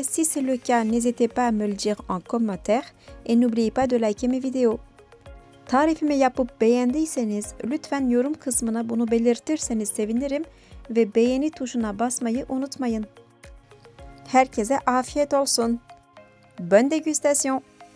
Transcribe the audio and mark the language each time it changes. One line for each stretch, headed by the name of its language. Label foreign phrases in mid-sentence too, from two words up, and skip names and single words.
French: Si c'est le cas, n'hésitez pas à me le dire en commentaire et n'oubliez pas de liker mes vidéos.
Turkish: Tarifimi yapıp beğendiyseniz lütfen yorum kısmına bunu belirtirseniz sevinirim ve beğeni tuşuna basmayı unutmayın. Herkese afiyet olsun.
French: Bonne dégustation.